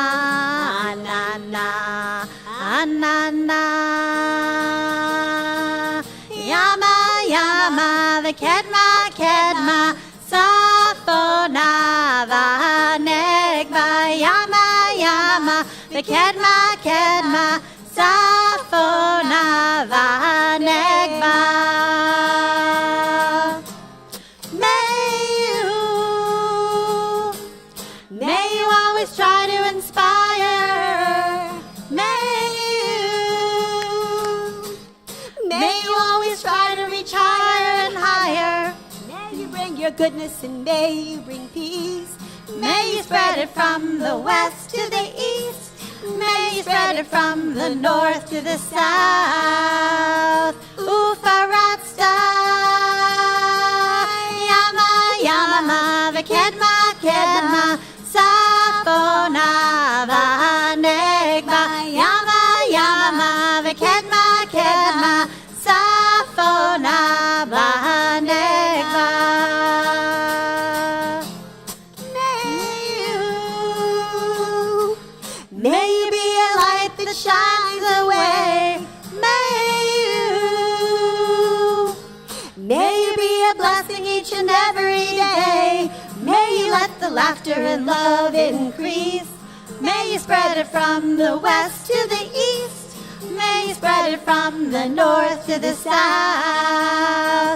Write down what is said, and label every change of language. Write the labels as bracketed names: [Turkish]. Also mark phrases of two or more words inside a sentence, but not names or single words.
[Hebrew] anana, anana, ימה, ימה, וקדמה, קדמה, צפונה, ונגבה, ימה, ימה, וקדמה, קדמה, צפונה, ונגבה. [English] May you always try to inspire. May you always try to reach higher and higher. May you bring your goodness and may you bring peace. May you spread it from the west to the east. May you spread it from the north to the south. [Hebrew] ופרצת, ימה, ימה, וקדמה, קדמה, צפונה, ונגבה, ימה, ימה, וקדמה, קדמה, צפונה, ונגבה. [English] May you be a light that shines away. May you be a blessing each and every day. May you let the laughter and love increase. May you spread it from the west to the east. May you spread it from the north to the south.